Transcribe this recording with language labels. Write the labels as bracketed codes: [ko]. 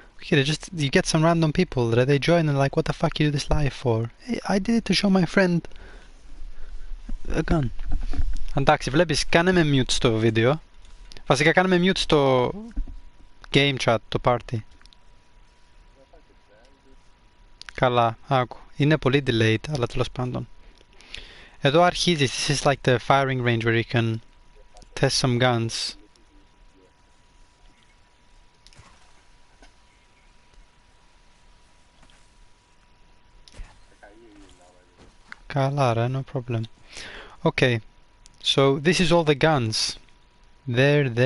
[en] Okay, you get some random people that they join and like, what the fuck you do this live for? Hey, I did it to show my friend a gun. [el] Εντάξει, βλέπεις, κάνε με mute στο βίντεο. Βασικά κάνε με mute στο game chat, το party. Καλά, άκου. Είναι πολύ delayed, αλλά τέλος πάντων. Εδώ αρχίζει, [en] this is like the firing range where you can test some guns. [el] Καλά ρε, [en] no problem. Okay, so this is all the guns. There.